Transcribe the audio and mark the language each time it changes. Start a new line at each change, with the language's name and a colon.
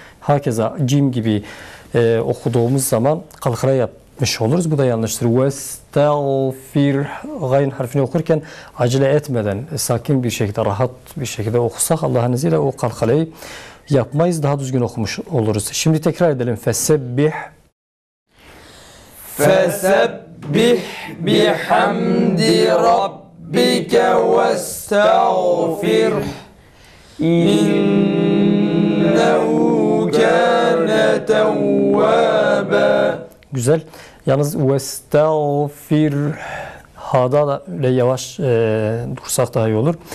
Turkish: Hakeza cim gibi okuduğumuz zaman kalkara yapmış oluruz. Bu da yanlıştır. Vestağfir gayn harfini okurken acele etmeden sakin bir şekilde, rahat bir şekilde okusak Allah'ın izniyle o kalkalayı yapmayız. Daha düzgün okumuş oluruz. Şimdi tekrar edelim. Fesebbih.
Arabic: فسبح بحمد ربك واستغفره إنه كان توابا.
Turkish: Güzel. Yalnız vestağfir ha'da da öyle yavaş dursak daha iyi olur.